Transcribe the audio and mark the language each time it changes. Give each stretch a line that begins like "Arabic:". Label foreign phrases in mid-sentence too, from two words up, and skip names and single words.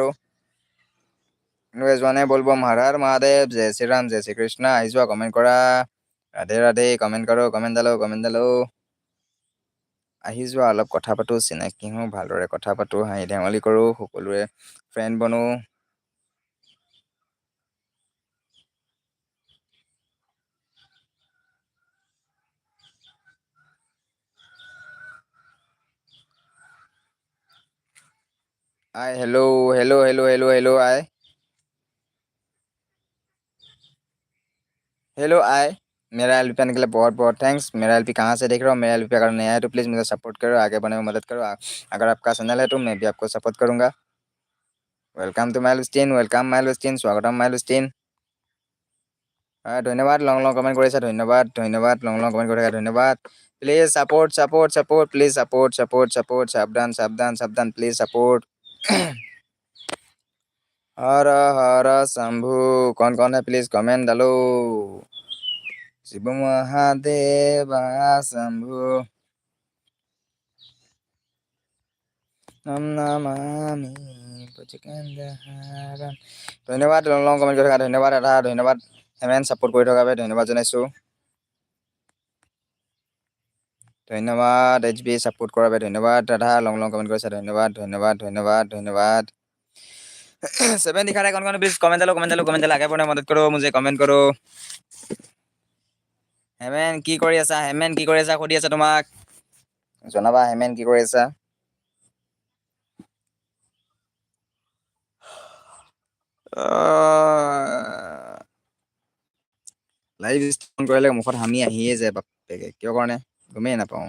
Assamese: যোৱা নাই বলবম। হৰ হৰ মহাদেৱ, জয় শ্ৰীৰাম, জয় শ্ৰীকৃষ্ণ। আহি যোৱা, কমেণ্ট কৰা। ৰাধে ৰাধে, কমেণ্ট কৰোঁ, কমেণ্ট ডালো। আহি যোৱা, অলপ কথা পাতোঁ, চিনাকি হওঁ, ভালদৰে কথা পাতোঁ, হাঁহি ধেমালি কৰোঁ, সকলোৰে ফ্ৰেণ্ড বনো।
English: hi hello hi hello hi.
Hindi: मेरा एलपी पाने के लिए बहुत बहुत थैंक्स। मेरा एलपी कहाँ से देख रहे हो? मेरा एलपी अगर नया है तो प्लीज़ मुझे सपोर्ट करो, आगे बढ़ने में मदद करो। अगर आपका चैनल है तो मैं भी आपको सपोर्ट करूँगा।
English: welcome to
Hindi: माइलबिस्टिन, स्वागतम माइलबिस्टिन।
Assamese: ধন্যবাদ, লং কমেণ্ট কৰিছা, ধন্যবাদ লং কমেণ্ট কৰি থকা ধন্যবাদ।
English: please support, please support,
Assamese: সাৱধান
English: please support.
Hindi: हर हर शंभु, कौन है प्लीज कमेंट डालो। शिव महादेव शंभु नम नमामि।
Assamese: ধন্যবাদ লং কমেণ্ট কৰি থকা, ধন্যবাদ হেমেন ছাপোৰ্ট কৰি থকাৰ বাবে ধন্যবাদ জনাইছোঁ। ধন্যবাদ HB ছাপোৰ্ট কৰাৰ বাবে ধন্যবাদ। দাদা লং কমেণ্ট কৰিছে, ধন্যবাদ।
Hindi: 7 दिखा रहा है, कौन प्लीज कमेंट डालो। आगे बढ़ने मदद करो, मुझे कमेंट करो।
Assamese: হেমেন কি কৰি আছা? সুধি আছা তোমাক। জনাবা হেমেন কি কৰি আছা?
English: live stream
Assamese: কৰিলে মুখত হামি আহিয়ে যায় বাপেকে, কিয় কাৰণে গমেই নাপাওঁ।